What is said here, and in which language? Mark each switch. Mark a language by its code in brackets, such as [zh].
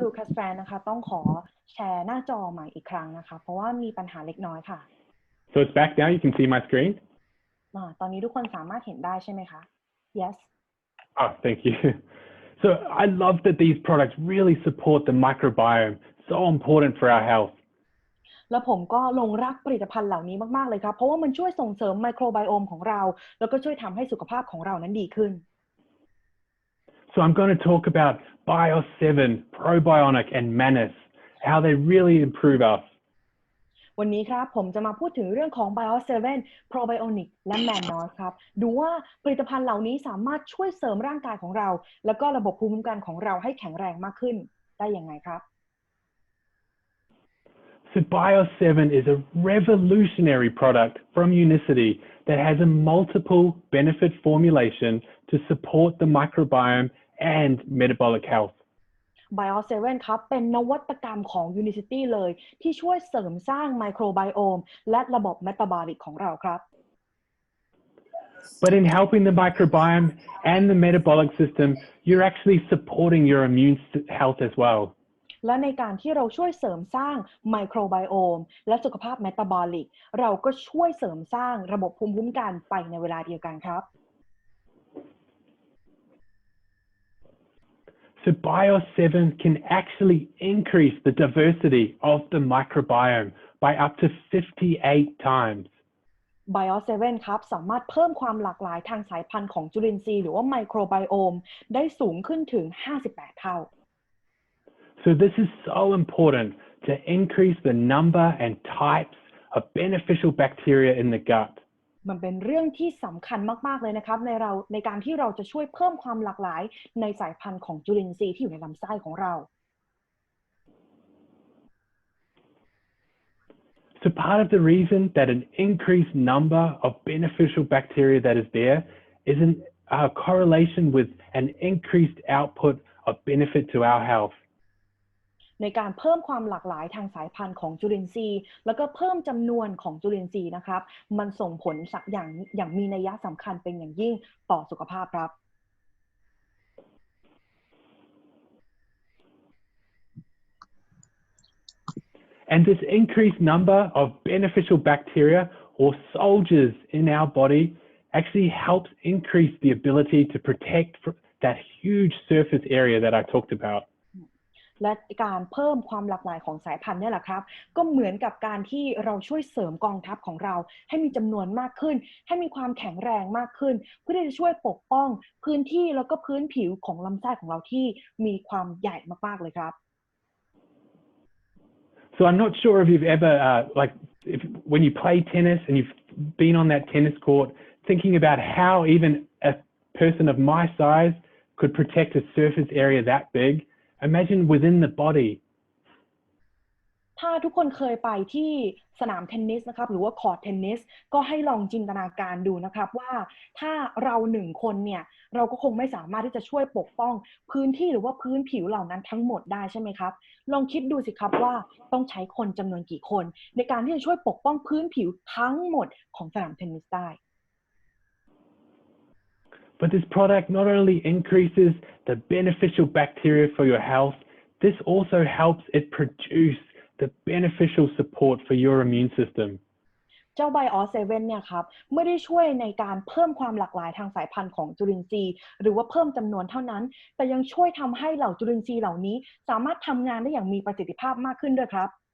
[th] ลูคัสแฟนนะคะต้องขอแชร์หน้าจอใหม่อีกครั้งนะคะเพราะว่ามีปัญหาเล็กน้อยค่ะ [en] So it's back now. You can see my screen. [th] ตอนนี้ทุกคนสามารถเห็นได้ใช่ไหมคะ [en] Yes. Oh, thank you. So I love that these products really support the microbiome. So important for our health. [th] แล้วผมก็หลงรักผลิตภัณฑ์เหล่านี้มากๆเลยครับเพราะว่ามันช่วยส่งเสริมไมโครไบโอมของเราแล้วก็ช่วยทำให้สุขภาพของเรานั้นดีขึ้น [en] So I'm going to talk about Bio7, Probiotic, and Manus, how they really improve us. [th] วันนี้ครับผมจะมาพูดถึงเรื่องของ Bio7, Probiotic และ Manus ครับดูว่าผลิตภัณฑ์เหล่านี้สามารถช่วยเสริมร่างกายของเราแล้วก็ระบบภูมิคุ้มกันของเราให้แข็งแรงมากขึ้นได้ยังไงครับ [en] So Bio7 is a revolutionary product from Unicity that has a multiple benefit formulation to support the microbiome and metabolic health. [th] Bio7 ครับเป็นนวัตกรรมของ Unicity เลยที่ช่วยเสริมสร้างไมโครไบโอมและระบบเมตาบอลิกของเราครับ [en] But in helping the microbiome and the metabolic system, you're actually supporting your immune health as well. [th] และในการที่เราช่วยเสริมสร้างไมโครไบโอมและสุขภาพเมตาบอลิกเราก็ช่วยเสริมสร้างระบบภูมิคุ้มกันไปในเวลาเดียวกันครับ [en] So Bio7 can actually increase the diversity of the microbiome by up to 58 times. [th] Bio7 ครับสามารถเพิ่มความหลากหลายทางสายพันธุ์ของจุลินทรีย์หรือว่าไมโครไบโอมได้สูงขึ้นถึง 58 เท่า [en] So this is so important to increase the number and types of beneficial bacteria in the gut. [th] มันเป็นเรื่องที่สำคัญมากๆเลยนะครับในการที่เราจะช่วยเพิ่มความหลากหลายในสายพันธุ์ของจุลินทรีย์ที่อยู่ในลำไส้ของเรา [en] So part of the reason that an increased number of beneficial bacteria that is there is a correlation with an increased output of benefit to our health. [th] ในการเพิ่มความหลากหลายทางสายพันธุ์ของจุลินทรีย์แล้วก็เพิ่มจำนวนของจุลินทรีย์นะครับมันส่งผลอย่างมีนัยสำคัญเป็นอย่างยิ่งต่อสุขภาพครับ [en] And this increased number of beneficial bacteria or soldiers in our body actually helps increase the ability to protect that huge surface area that I talked about. [th] และการเพิ่มความหลากหลายของสายพันธุ์นี่แหละครับก็เหมือนกับการที่เราช่วยเสริมกองทัพของเราให้มีจำนวนมากขึ้นให้มีความแข็งแรงมากขึ้นเพื่อที่จะช่วยปกป้องพื้นที่แล้วก็พื้นผิวของลำไส้ของเราที่มีความใหญ่มากๆเลยครับ [en] So I'm not sure if you've ever when you play tennis and you've been on that tennis court thinking about how even person of my size could protect a surface area that big, imagine within the body. [th] ถ้าทุกคนเคยไปที่สนามเทนนิสนะครับหรือว่าคอร์ตเทนนิสก็ให้ลองจินตนาการดูนะครับว่าถ้าเรา1 คนเนี่ยเราก็คงไม่สามารถที่จะช่วยปกป้องพื้นที่หรือว่าพื้นผิวเหล่านั้นทั้งหมดได้ใช่ไหมครับลองคิดดูสิครับว่าต้องใช้คนจำนวนกี่คนในการที่จะช่วยปกป้องพื้นผิวทั้งหมดของสนามเทนนิสได้ [en] But this product not only increases the beneficial bacteria for your health, this also helps it produce the beneficial support for your immune system. [th] เจ้าไบออส7เนี่ยครับไม่ได้ช่วยในการเพิ่มความหลากหลายทางสายพันธุ์ของจุลินทรีย์หรือว่าเพิ่มจำนวนเท่านั้นแต่ยังช่วยทำให้เหล่าจุลินทรีย์เหล่านี้สามารถทำงานได้อย่างมีประสิทธิภาพมากขึ้นด้วยครับ